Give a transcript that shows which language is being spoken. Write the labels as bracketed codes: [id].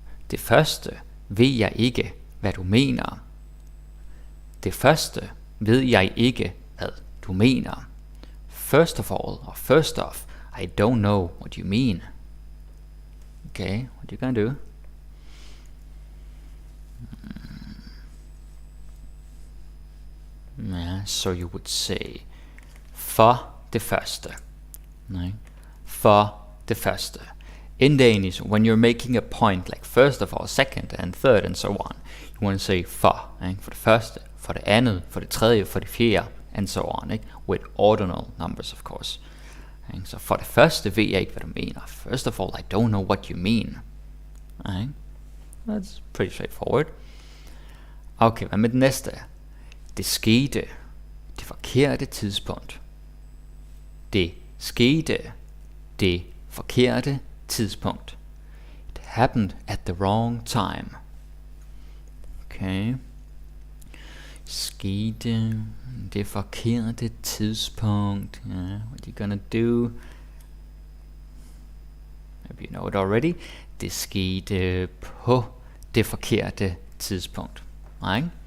[da] Det første ved jeg ikke, hvad du mener. Det første ved jeg ikke, hvad du mener. [en] First of all, or first off, I don't know what you mean. Okay, what you gonna do? Yeah, so you would say [da] for det første. [en] Right? [da] For det første. [en] In Danish, when you're making a point, like first of all, second and third and so on, you want to say for. Right? [da] For det første, for det andet, for det tredje, for det fjerde, [en] and so on. Right? With ordinal numbers, of course. Right? [da] So for det første ved jeg ikke, hvad du mener. [en] First of all, I don't know what you mean. Right? That's pretty straightforward. [da] Okay, hvad med det næste? Det skete det forkerte tidspunkt. Det skete det forkerte tidspunkt. [en] It happened at the wrong time. Okay. [da] Skete det forkerte tidspunkt. [en] Yeah, what you gonna do? Maybe you know it already. [da] Det skete på det forkerte tidspunkt. [en] Right?